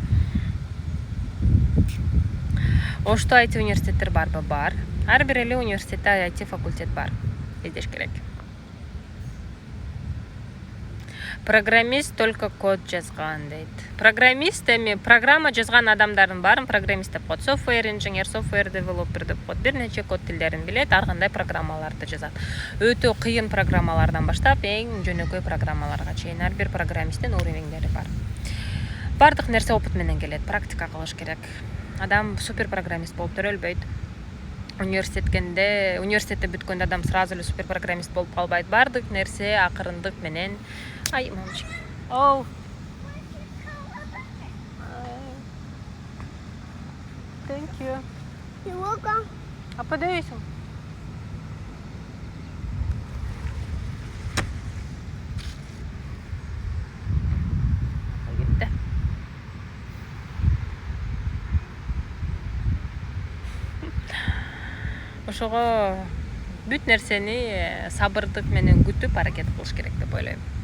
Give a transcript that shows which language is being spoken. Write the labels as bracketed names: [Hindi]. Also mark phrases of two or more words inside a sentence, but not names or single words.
[Kyrgyz] Ошто IT университеттер барбы? Бар. Ар бир эле университетте IT факультет бар. Издеш керек. Программист только код жазган дейт. Программист эми программа жазган адамдардын баарын программист деп коет. [English] Software engineer, software developer [Kyrgyz] деп коет. Бир нече код тилдерин билет, ар кандай программаларды жазат. Өтө кыйын программалардан баштап эң жөнөкөй программаларга чейин ар бир программисттин уровеньдери бар. Бардык нерсе опыт менен келет, практика кылыш керек. Адам супер программист болуп төрөлбөйт. Университетте бүткөндө адам сразу эле супер программист болуп калбайт. Бардык нерсе акырындык менен. Ай, мамочка. [English] Oh. Thank you. You're welcome. [Ukrainian] А подивися. Gitti. [Kyrgyz] Ошого бүт нерсени сабырдык менен күтүп аракет кылыш керек деп ойлойм.